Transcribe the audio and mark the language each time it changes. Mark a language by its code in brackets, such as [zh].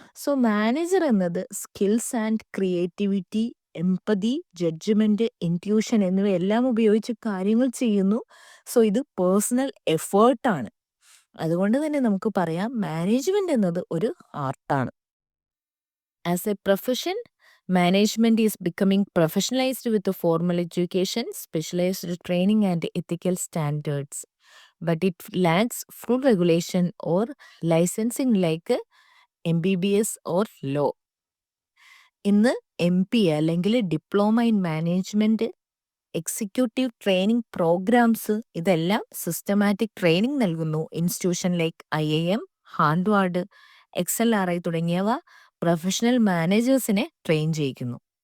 [ml] So manager എന്നത് skills and creativity, empathy, judgement, intuition എന്നിവയെല്ലാം ഉപയോഗിച്ച് കാര്യങ്ങൾ ചെയ്യുന്നു. സോ ഇത് പേഴ്സണൽ എഫേർട്ടാണ്. അതുകൊണ്ട് തന്നെ നമുക്ക് പറയാം മാനേജ്മെന്റ് എന്നത് ഒരു ആർട്ടാണ്. [en] As a profession, management is becoming professionalized with the formal education, specialized training, and ethical standards. But it lacks full regulation or licensing like MBBS or law. [ml] ഇന്ന് MP അല്ലെങ്കിൽ diploma in management, executive training programmes, ഇതെല്ലാം systematic training നൽകുന്നു. Institution like IIM, Harvard, XLRI തുടങ്ങിയവ professional മാനേജേഴ്സിനെ train ചെയ്യിക്കുന്നു.